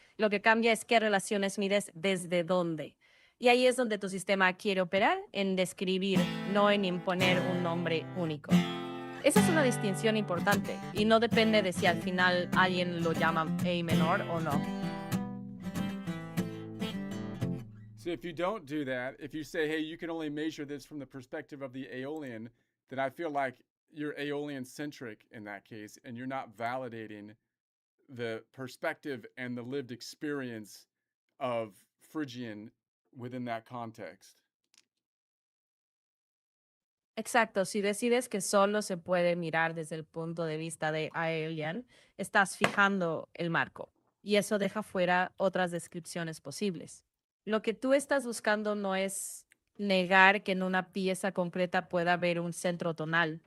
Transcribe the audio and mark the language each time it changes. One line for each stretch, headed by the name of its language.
Spanish: Lo que cambia es qué relaciones mides desde dónde. Y ahí es donde tu sistema quiere operar, en describir, no en imponer un nombre único. Esa es una distinción importante y no depende de si al final alguien lo llama A menor o no.
English: So if you don't do that, if you say, hey, you can only measure this from the perspective of the Aeolian, then I feel like you're Aeolian centric in that case, and you're not validating the perspective and the lived experience of Phrygian within that context.
Spanish: Exacto, si decides que solo se puede mirar desde el punto de vista de Aeolian, estás fijando el marco y eso deja fuera otras descripciones posibles. Lo que tú estás buscando no es negar que en una pieza concreta pueda haber un centro tonal.